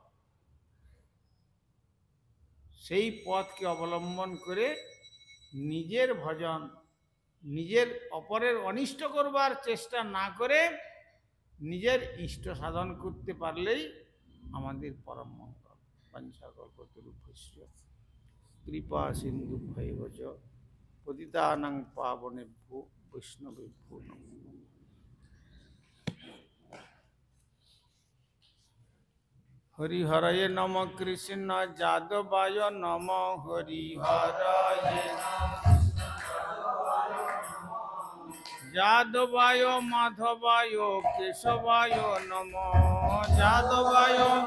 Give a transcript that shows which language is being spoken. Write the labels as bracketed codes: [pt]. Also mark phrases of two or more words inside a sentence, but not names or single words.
[bn] সেই পথকে অবলম্বন করে নিজের ভজন, নিজের অপরের অনিষ্ট করবার চেষ্টা না করে নিজের ইষ্ট সাধন করতে পারলেই আমাদের পরম মঙ্গল। [sa] পঞ্চাকল্পতরুভ্যশ্চ কৃপা সিন্ধু ভৈবচ পতিতানাং পাবনেভ্যো বৈষ্ণবেভ্যো নমো নমঃ। হরিহরয়ে নম কৃষ্ণ যাদবায় নম, হরিহরয়ে যাদবায় মাধবায় কেশবায় নম, যাদবায়